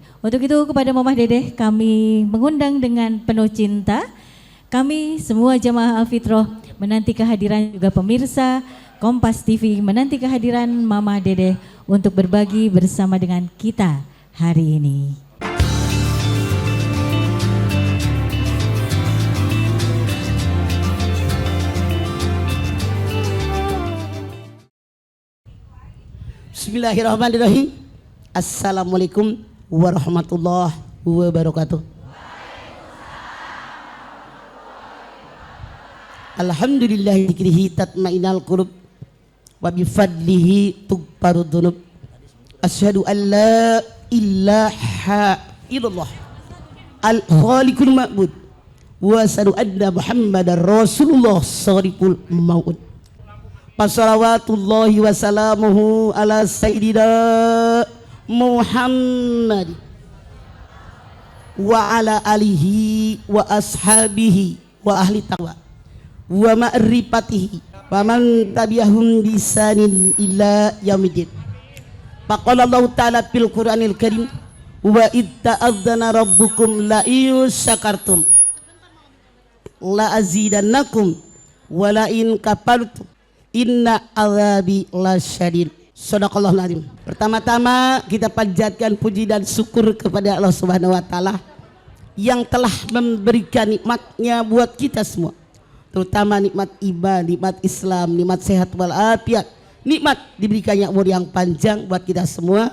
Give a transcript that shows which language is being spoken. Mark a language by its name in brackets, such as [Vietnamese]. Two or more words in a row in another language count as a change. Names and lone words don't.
[Indonesian] Untuk itu kepada Mamah Dedeh kami mengundang dengan penuh cinta. Kami semua jamaah Al-Fitrah menanti kehadiran juga pemirsa Kompas TV, menanti kehadiran Mamah Dedeh untuk berbagi bersama dengan kita hari ini. [Arabic] بسم الله الرحمن الرحيم. السلام عليكم ورحمة الله وبركاته. الحمد لله بذكره تطمئن القلوب وبفضله تغفر الذنوب. أشهد أن لا إله إلا الله الخالق المعبود وأشهد أن محمدا رسول الله الصادق الموعود. وصلوات الله وسلامه على سيدنا محمد وعلى آله وأصحابه وأهل تقواه ومعرفته ومن تبعهم بإحسان إلى يوم الدين. فقال الله تعالى في القرآن الكريم وإذ تأذن ربكم لئن شكرتم لأزيدنكم ولئن كفرتم إن عذابي لشديد. صدق الله العظيم. [Indonesian] Pertama-tama kita panjatkan puji dan syukur kepada Allah [Arabic] سبحانه وتعالى [Indonesian] yang telah memberikan nikmatnya buat kita semua. Terutama nikmat iman, nikmat Islam, nikmat sehat wal afiat, nikmat diberikannya umur yang panjang buat kita semua.